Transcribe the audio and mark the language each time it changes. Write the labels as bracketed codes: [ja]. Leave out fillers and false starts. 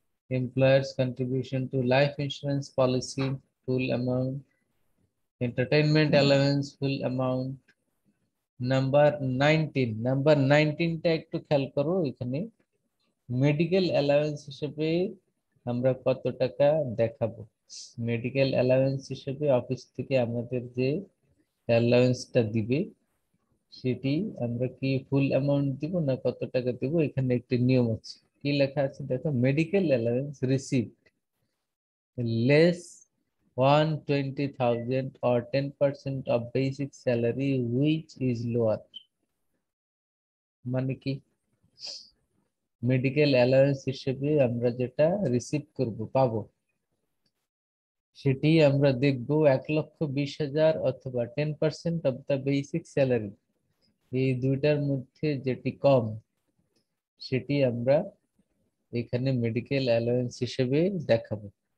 [en] Employers contribution to life insurance policy full amount। Entertainment allowance full amount। [bn] Number 19 টা একটু খেয়াল করো, এখানে মেডিকেল অ্যালাউন্স হিসেবে আমরা কত টাকা দেখাবো। মেডিকেল অ্যালাউন্স হিসেবে অফিস থেকে আমাদের যে অ্যালাউন্সটা দিবে সেটি আমরা কি ফুল অ্যামাউন্ট দিব না কত টাকা দিব, এখানে একটি নিয়ম আছে। কি লেখা আছে দেখো, medical allowance received [en] less 120,000 or 10% of basic salary which is lower। [bn] মানে কি, মেডিকেল অ্যালাউন্স হিসেবে আমরা যেটা রিসিভ করব পাবো সেটি আমরা দেখব 1,20,000 অথবা 10% অফ দ্য বেসিক স্যালারি, এই দুইটার মধ্যে যেটি কম সেটি আমরা এখানে মেডিকেল অ্যালাউন্স হিসেবে দেখাবো।